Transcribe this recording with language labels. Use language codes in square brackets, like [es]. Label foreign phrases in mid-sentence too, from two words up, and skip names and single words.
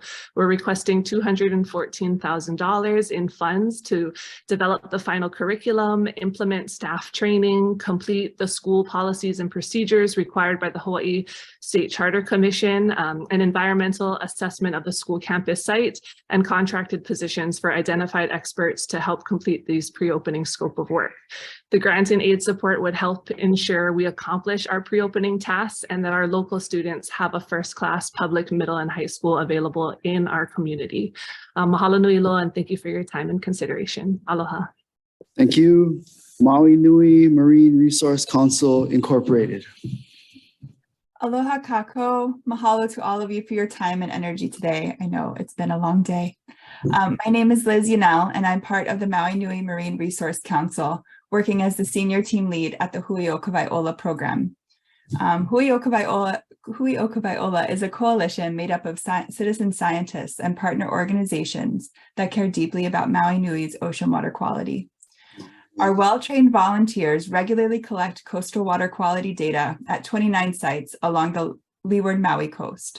[en] We're requesting $214,000 in funds to develop the final curriculum, implement staff training, complete the school policies and procedures required by the Hawaii State Charter Commission, an environmental assessment of the school campus site, and contracted positions for identified experts to help complete these pre-opening scope of work. The grant and aid support would help ensure we accomplish our pre-opening tasks and that our local students have a first-class public middle and high school available in our community. [haw] Mahalo nui loa, [en] and thank you for your time and consideration. Aloha. Thank you. Maui Nui Marine Resource Council Incorporated. [haw] Aloha kako. [en] Mahalo to all of you for your time and energy today. I know it's been a long day. My name is Liz Yanel, and I'm part of the Maui Nui Marine Resource Council, working as the senior team lead at the Hui o Kawaiʻola program. Hui o Kawaiʻola is a coalition made up of citizen scientists and partner organizations that care deeply about Maui Nui's ocean water quality. Our well-trained volunteers regularly collect coastal water quality data at 29 sites along the leeward Maui coast.